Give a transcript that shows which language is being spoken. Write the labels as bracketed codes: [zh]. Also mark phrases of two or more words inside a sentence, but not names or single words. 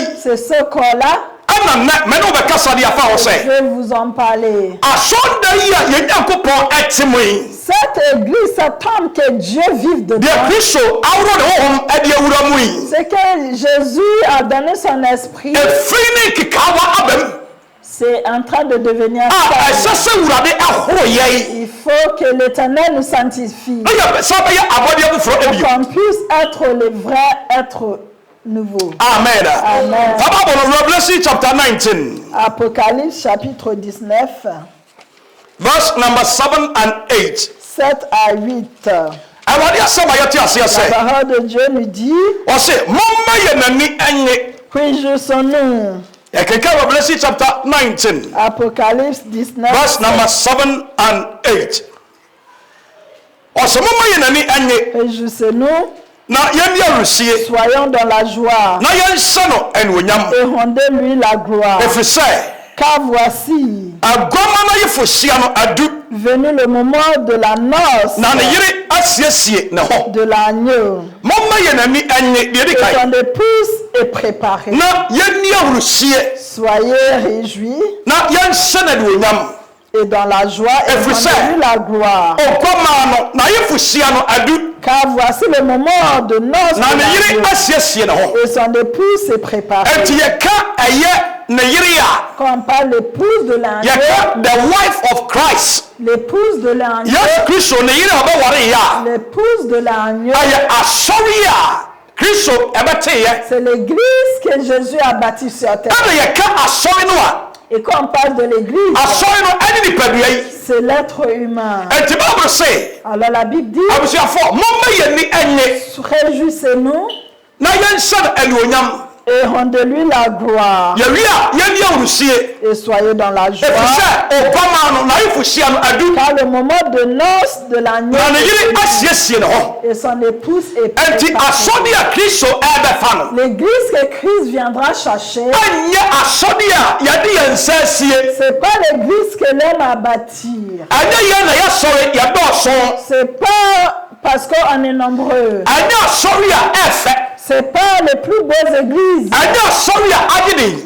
[fr] C'est ce corps-là, [ak] ɛna nnɛ mɛne wobɛkasa de afa hɔ [fr] je [ak] sɛ [fr] vais vous en parler. [ak] asɔredan yi a yɛn Nyankopɔn ɛte mu yi. [fr] Cette église, ce temple que Dieu vive dedans, [ak] Deɛ Kristo aworo ne honhom ɛde awura mu yi. [fr] c'est que Jésus a donné son esprit. [ak] Efiri ne nkekaawa aba mu. [fr] C'est en train de devenir [ak] A ɛsɛ [fr] stable. [ak] sɛ Awurade ɛhoro yɛn. [fr] Il faut que l'Éternel nous sanctifie. [ak] Ɛyɛ sɛ bɛyɛ abɔdeɛ foforɔ [fr] Pour [ak] ebio. [fr] qu'on puisse être les vrais êtres nouveaux. Amen. Amen. [ak] Fa Bible no [en] Revelation chapter 19 [fr] Apocalypse chapitre 19, [en] verse number 7 and 8. [fr] 7 à 8. [ak] Awurade asɛm a yɛte aseɛ [fr] La [ak] sɛ [fr] parole de Dieu nous dit, [ak] ɔse momma yɛ n'ani ɛnye. [fr] réjouissons-nous. [ak] Ɛkeka [en] Revelation chapter 19 [fr] Apocalypse 19, [en] verse number 7 and 8. [ak] Ɔse momma yɛ n'ani ɛnye [fr] réjouissons-nous, [ak] na yɛnni arusie [fr] soyons dans la joie [ak] na yɛnhyɛ no anuonyam. [fr] et rendez-lui la gloire. [ak] Ɛfiri sɛ [fr] Car voici, [ak] aguama no ayeforhyia no adu [fr] venu le moment de la noce [ak] na ne yere asiesie ne ho. [fr] de l'agneau. [ak] Momma yɛ n'ani ɛnye deɛ di [fr] Et [ak] kan [fr] ton épouse est préparée. [ak] na yɛnni ahurusie [fr] Soyez réjouis [ak] na yɛnhyɛ no anuonyam. [fr] et dans la joie et [en] Every [fr] rendez-lui la gloire. [ak] Ɔguama no na ayeforhyia no adu [fr] Car voici le moment de noce [ak] na [fr] de [ak] ne yere [fr] l'agneau. [ak] asiesie ne ho. [fr] Et son épouse est préparée. [ak] Enti yɛka ɛyɛ ne yere a [fr] Quand on parle l'épouse de l'agneau, [ak] yɛka [en] the wife of Christ. [fr] l'épouse de l'agneau, [ak] Yesu Kristo ne yere a ɔbɛware yɛ a [fr] l'épouse de l'agneau, [ak] ɛyɛ asɔre a Kristo ɛbɛteyɛ. [fr] c'est l'église que Jésus a bâtie sur terre. [ak] Ɛna yɛka asɔre no a [fr] Et quand on parle de l'église, [ak] asɔre no ɛne nipadua yi. [fr] c'est l'être humain. [ak] Enti Bible se [fr] Alors la Bible dit, [ak] abusuafo momma yɛni ɛnye [fr] réjouissez-nous [ak] na yɛnhyɛ no anuonyam. [fr] et rendez-lui la gloire. [ak] Yɛwie a yɛnni ahurusie [fr] Et soyez dans la joie. [ak] ɛfiri sɛ ɔguama no na ayeforhyia no adu [fr] Car le moment de noces de l'agneau [ak] na ne [fr] est [ak] yere [fr] venu, [ak] asiesie ne ho. [fr] et son épouse est [ak] Enti [fr] préparée. [ak] asɔre a Kristo ɛbɛfa no [fr] L'église que Christ viendra chercher, [ak] ɛnyɛ asɔre a yɛde yɛn nsa asie. [fr] c'est pas l'église que l'homme a bâtie. [ak] Ɛnyɛ yɛn na yɛsɔre yɛdɔɔso. [fr] C'est pas parce qu'on est nombreux. [ak] Ɛnyɛ asɔre a ɛfɛ. [fr] C'est pas les plus beaux églises. [ak] Ɛnyɛ asɔre a agye den.